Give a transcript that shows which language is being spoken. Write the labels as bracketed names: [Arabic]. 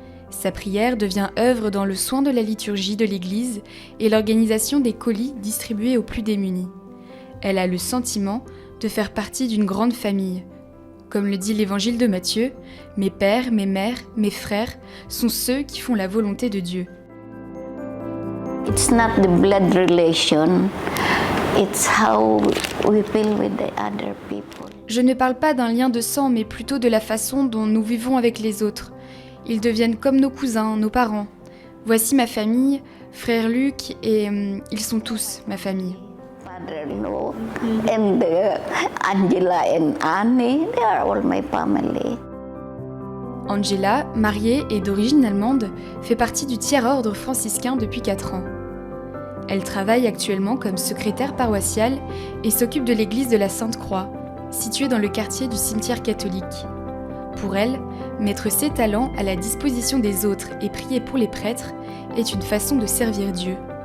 [French] Sa prière devient œuvre dans le soin de la liturgie de l'Église et l'organisation des colis distribués aux plus démunis. Elle a le sentiment de faire partie d'une grande famille. Comme le dit l'Évangile de Matthieu, « Mes pères, mes mères, mes frères sont ceux qui font la volonté de Dieu ». [English] It's not the blood relation, it's how we feel with the other people. [French] Je ne parle pas d'un lien de sang, mais plutôt de la façon dont nous vivons avec les autres. Ils deviennent comme nos cousins, nos parents. Voici ma famille, frère Luc, et ils sont tous ma famille. [English] Father-in-law and Angela and Annie, they are all my family. [French] Angela, mariée et d'origine allemande, fait partie du tiers-ordre franciscain depuis 4 ans. Elle travaille actuellement comme secrétaire paroissiale et s'occupe de l'église de la Sainte-Croix, située dans le quartier du cimetière catholique. Pour elle, mettre ses talents à la disposition des autres et prier pour les prêtres est une façon de servir Dieu.